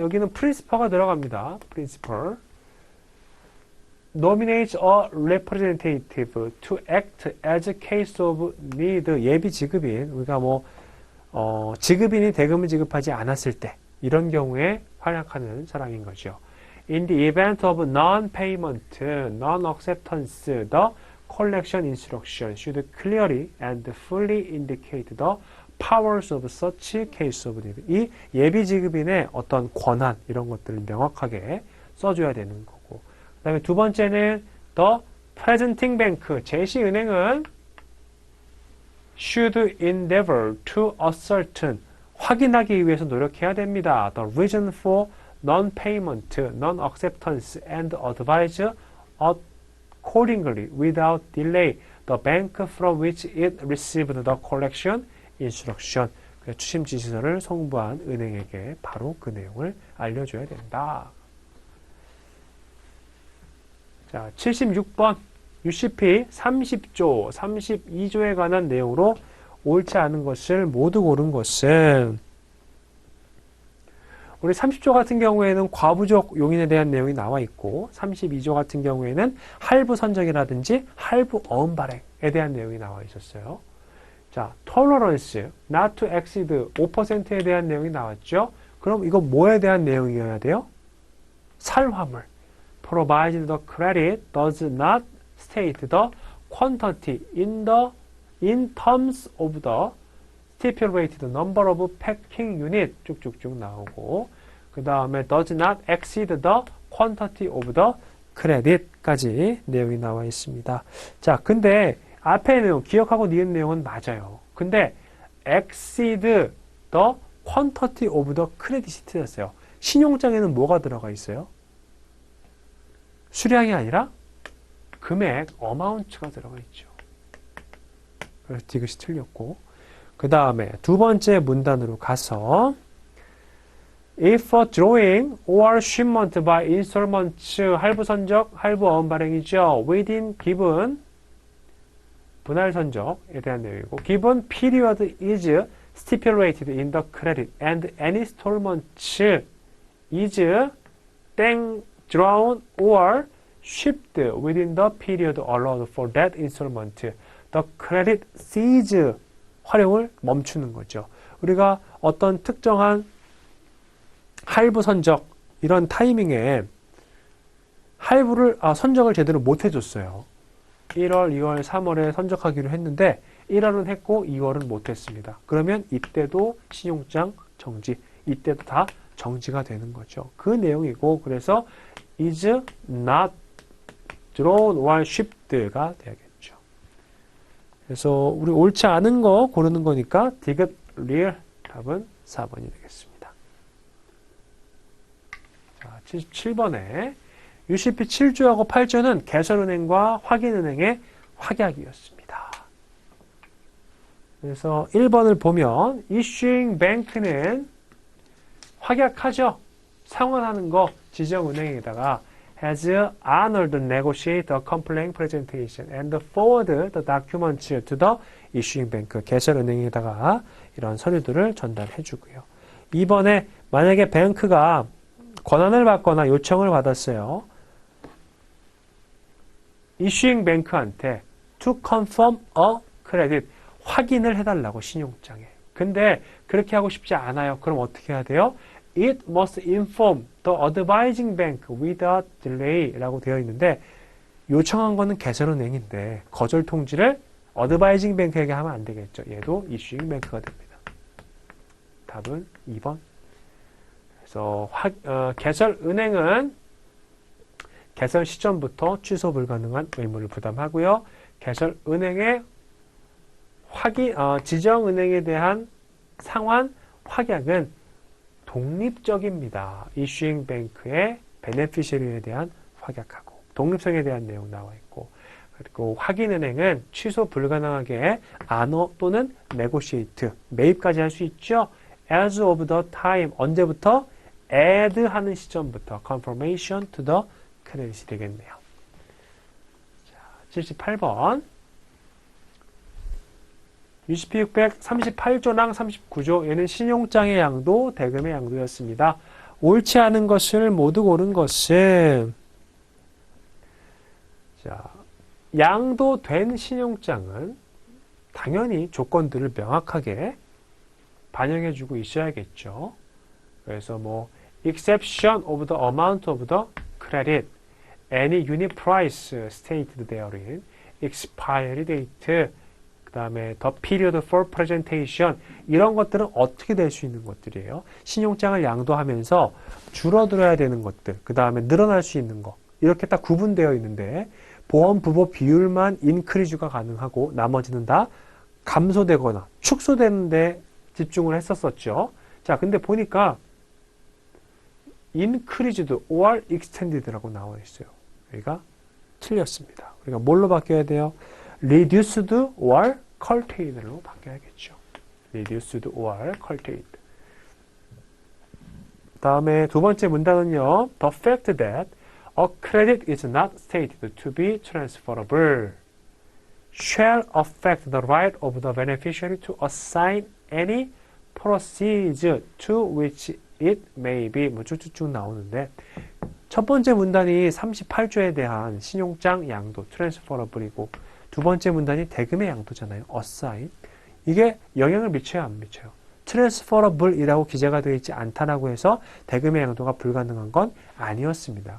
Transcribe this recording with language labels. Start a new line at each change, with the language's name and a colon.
Korean: 여기는 principal가 들어갑니다.
English: principal nominates a representative to act as a case of need
Korean: 예비 지급인 우리가 뭐 지급인이 대금을 지급하지 않았을 때 이런 경우에 활약하는 사람인 거죠.
English: In the event of non-payment, non-acceptance, the collection instruction should clearly and fully indicate the powers of such case of need.
Korean: 이 예비지급인의 어떤 권한 이런 것들을 명확하게 써줘야 되는 거고. 그 다음에 두 번째는
English: the presenting bank,
Korean: 제시은행은
English: should endeavor to ascertain,
Korean: 확인하기 위해서 노력해야 됩니다.
English: The reason for non-payment, non-acceptance, and advise accordingly without delay the bank from which it received the collection instruction.
Korean: 추심 지시서를 송부한 은행에게 바로 그 내용을 알려줘야 된다. 자, 76번 UCP 30조, 32조에 관한 내용으로 옳지 않은 것을 모두 고른 것은 우리 30조 같은 경우에는 과부족 용인에 대한 내용이 나와 있고 32조 같은 경우에는 할부 선적이라든지 할부 어음 발행에 대한 내용이 나와 있었어요. 자, tolerance, not to exceed 5%에 대한 내용이 나왔죠. 그럼 이거 뭐에 대한 내용이어야 돼요? 살화물.
English: Provided the credit does not state the quantity in terms of the stipulated number of packing unit
Korean: 쭉쭉쭉 나오고 그 다음에
English: does not exceed the quantity of the credit까지 내용이 나와 있습니다.
Korean: 자, 근데 앞에 내용 기억하고 니은 내용은 맞아요.
English: 근데 exceed the quantity of the credit이 틀렸어요.
Korean: 신용장에는 뭐가 들어가 있어요? 수량이 아니라 금액, amount가 들어가 있죠. 그래서 이것이 틀렸고 그 다음에 두 번째 문단으로 가서
English: If a drawing or shipment by installments
Korean: 할부 선적, 할부 어음 발행이죠.
English: Within given
Korean: 분할 선적에 대한 내용이고
English: given period is stipulated in the credit and any installment is 땡 drawn or shipped within the period allowed for that installment.
Korean: The credit cease 활용을 멈추는 거죠. 우리가 어떤 특정한 할부 선적 이런 타이밍에 할부를 선적을 제대로 못 해줬어요. 1월, 2월, 3월에 선적하기로 했는데 1월은 했고 2월은 못 했습니다. 그러면 이때도 신용장 정지, 이때도 다 정지가 되는 거죠. 그 내용이고 그래서
English: is not drawn or shipped
Korean: 가 되겠죠. 그래서 우리 옳지 않은 거 고르는 거니까 디귿 리얼 답은 4번이 되겠습니다. 자, 77번에 UCP 7조하고 8조는 개설은행과 확인은행의 확약이었습니다. 그래서 1번을 보면 issuing bank는 확약하죠. 상환하는 거 지정은행에다가
English: has honored negotiate the complaint presentation and forward the documents to the issuing bank.
Korean: 개설은행에다가 이런 서류들을 전달해 주고요. 2번에 만약에 뱅크가 권한을 받거나 요청을 받았어요. issuing bank한테
English: to confirm a credit
Korean: 확인을 해달라고 신용장에. 근데 그렇게 하고 싶지 않아요. 그럼 어떻게 해야 돼요?
English: It must inform the advising bank without delay
Korean: 라고 되어 있는데 요청한 거는 개설은행인데 거절 통지를 advising bank에게 하면 안 되겠죠. 얘도 issuing bank가 됩니다. 답은 2번. 그래서 개설은행은 개설 시점부터 취소 불가능한 의무를 부담하고요. 개설은행의 지정은행에 대한 상환 확약은 독립적입니다. 이슈잉 뱅크의 베네피셔리에 대한 확약하고 독립성에 대한 내용 나와 있고 그리고 확인은행은 취소 불가능하게 안어 또는 negotiate 매입까지 할 수 있죠.
English: as of the time
Korean: 언제부터? add 하는 시점부터
English: confirmation to the credit
Korean: 이 되겠네요. 자, 78번 UCP 638조랑 39조 얘는 신용장의 양도, 대금의 양도였습니다. 옳지 않은 것을 모두 고른 것은 자, 양도된 신용장은 당연히 조건들을 명확하게 반영해주고 있어야겠죠.
English: 그래서 뭐 exception of the amount of the credit, any unit price stated therein, expiry date, 그 다음에 the period for presentation
Korean: 이런 것들은 어떻게 될 수 있는 것들이에요. 신용장을 양도하면서 줄어들어야 되는 것들, 그 다음에 늘어날 수 있는 것 이렇게 딱 구분되어 있는데 보험 부보 비율만 인크리즈가 가능하고 나머지는 다 감소되거나 축소되는 데 집중을 했었었죠. 자, 근데 보니까
English: increased or extended
Korean: 라고 나와 있어요. 여기가 틀렸습니다. 우리가 뭘로 바뀌어야 돼요?
English: reduced or curtailed로 바뀌어야겠죠. reduced or curtailed.
Korean: 다음에 두 번째 문단은요.
English: The fact that a credit is not stated to be transferable shall affect the right of the beneficiary to assign any proceeds to which it may be
Korean: 뭐 쭉쭉쭉 나오는데 첫 번째 문단이 38조에 대한 신용장 양도 transferable이고 두 번째 문단이 대금의 양도잖아요.
English: assign.
Korean: 이게 영향을 미쳐요, 안 미쳐요? transferable이라고 기재가 되어 있지 않다라고 해서 대금의 양도가 불가능한 건 아니었습니다.